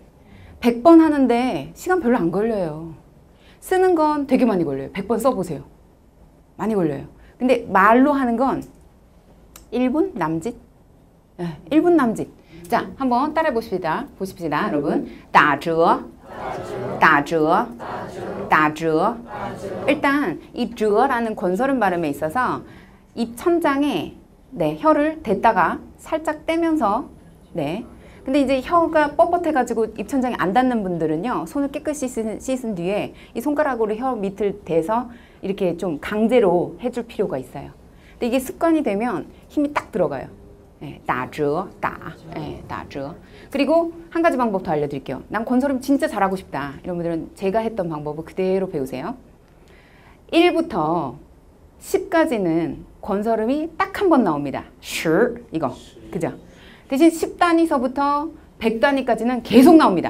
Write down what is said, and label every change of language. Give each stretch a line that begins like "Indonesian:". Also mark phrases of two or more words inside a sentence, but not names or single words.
Korean: 100번 하는데 시간 별로 안 걸려요. 쓰는 건 되게 많이 걸려요. 100번 써보세요. 많이 걸려요. 근데 말로 하는 건 1분 남짓? 네, 1분 남짓. 자, 한번 따라해 보십시다. 여러분.
Chinese: 打折, 打折, 打折.
Korean: 일단 이 折라는 권설음 발음에 있어서 입 천장에 혀를 댔다가 살짝 떼면서 근데 이제 혀가 뻣뻣해가지고 입천장이 안 닿는 분들은요. 손을 깨끗이 씻은 뒤에 이 손가락으로 혀 밑을 대서 이렇게 좀 강제로 해줄 필요가 있어요. 근데 이게 습관이 되면 힘이 딱 들어가요.
Chinese: 打折, 打折.
Korean: 그리고 한 가지 방법 더 알려드릴게요. 난 권설음 진짜 잘하고 싶다. 이런 분들은 제가 했던 방법을 그대로 배우세요. 1부터 10까지는 권설음이 딱 한 번 나옵니다. 10 이거. 그죠? 대신 10단위서부터 100단위까지는 계속 나옵니다.